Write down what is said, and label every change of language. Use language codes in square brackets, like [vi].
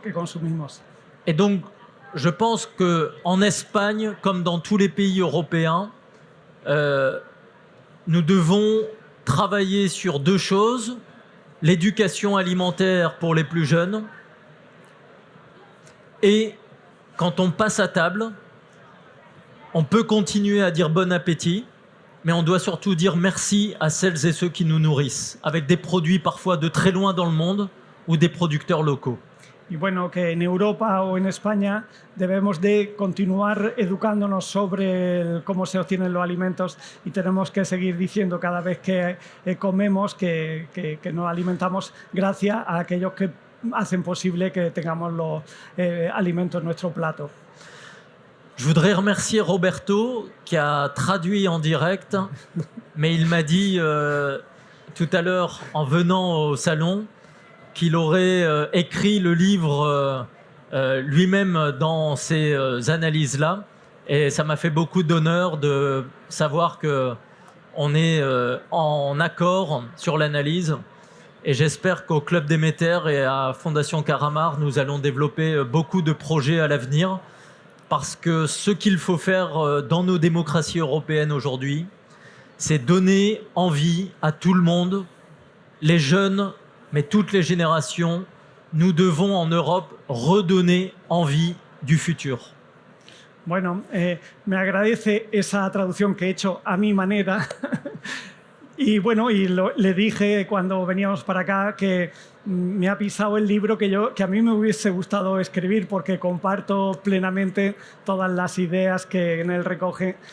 [es] Que consumimos. [fr] Et donc, je pense qu'en Espagne, comme dans tous les pays européens, nous devons travailler sur deux choses. L'éducation alimentaire pour les plus jeunes et quand on passe à table, on peut continuer à dire bon appétit, mais on doit surtout dire merci à celles et ceux qui nous nourrissent, avec des produits parfois de très loin dans le monde ou des producteurs locaux. [es] Y bueno, que en Europa o en España debemos de continuar educándonos sobre cómo se obtienen los alimentos, y tenemos que seguir diciendo cada vez que comemos que nos alimentamos gracias a aquellos que hacen posible que tengamos los alimentos en nuestro plato. [fr] Je voudrais remercier Roberto qui a traduit en direct, mais il m'a dit tout à l'heure en venant au salon qu'il aurait écrit le livre lui-même dans ces analyses-là. Et ça m'a fait beaucoup d'honneur de savoir qu'on est en accord sur l'analyse. Et j'espère qu'au Club Déméter et à Fondation Caramar, nous allons développer beaucoup de projets à l'avenir. Parce que ce qu'il faut faire dans nos démocraties européennes aujourd'hui, c'est donner envie à tout le monde, les jeunes, mais toutes les générations. Nous devons en Europe redonner envie du futur. [es] Bueno, me agradece esa traducción que he hecho a mi manera. Y bueno, le dije cuando veníamos para acá que me ha pisado el libro que a mí me hubiese gustado escribir, porque comparto plenamente todas las ideas que en él recoge.